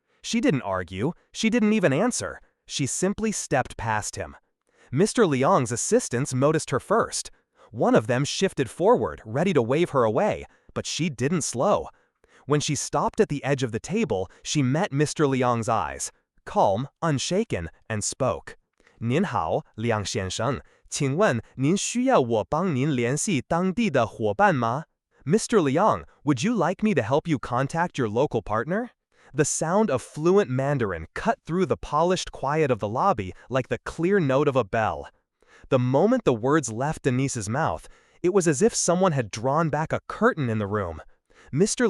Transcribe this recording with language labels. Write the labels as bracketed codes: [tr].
[en] She didn't argue, she didn't even answer. She simply stepped past him. Mr. Liang's assistants noticed her first. One of them shifted forward, ready to wave her away, but she didn't slow. When she stopped at the edge of the table, she met Mr. Liang's eyes, calm, unshaken, and spoke. [zh] 您好，梁先生，请问您需要我帮您联系当地的伙伴吗? [en] Mr. Liang, would you like me to help you contact your local partner? The sound of fluent Mandarin cut through the polished quiet of the lobby like the clear note of a bell. The moment the words left Denise's mouth, it was as if someone had drawn back a curtain in the room. Mr.